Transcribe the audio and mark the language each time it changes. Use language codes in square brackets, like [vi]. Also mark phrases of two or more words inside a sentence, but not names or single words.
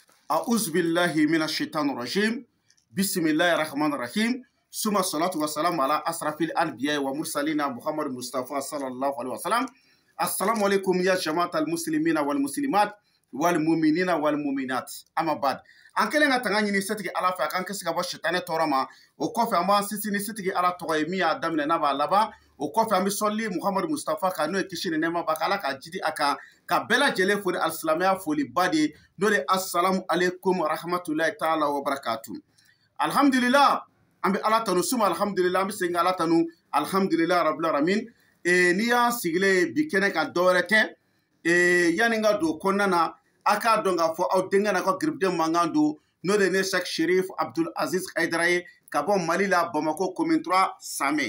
[ar] أعوذ بالله من الشيطان الرجيم. بسم الله الرحمن الرحيم. ثم الصلاة والسلام على أشرف الأنبياء والمرسلين محمد مصطفى صلى الله عليه وسلم. السلام عليكم يا جماعة المسلمين والمسلمات والمؤمنين والمؤمنات. أما بعد. [bm] An kelen ka tanga ɲini setigi ala fɛ a kan kisi ka bɔ shaitanɛ tɔɔrɔ ma. O kɔfɛ an b'an sinsin ni setigi ala tɔgɔ ye min y'a daminɛ n'a b'a laban. O kɔfɛ an bɛ sɔli Muhammad Mustafa kan n'o ye kisi ni nɛɛma b'a kan ala ka jidi a kan ka bɛɛ lajɛlen fo ni alisilamɛya foliba de ye n'o de [ar] السلام عليكم ورحمة الله تعالى وبركاته. [bm] Alhamdulillah an bɛ ala tanu suma alhamdulillah an bɛ segin ala tanu [ar] الحمد لله رب العالمين. [bm] N'i y'an sigilen bi kɛnɛ kan dɔwɛrɛ tɛ yanni n ka don kɔnɔna na a k'a dɔn k'a fɔ aw denkɛ n'a ka giribuden mankan don n'o de ne Cheikh Cherif Abdul Aziz Haidara ye ka bɔ Mali la Bamako commune 3 Samɛ.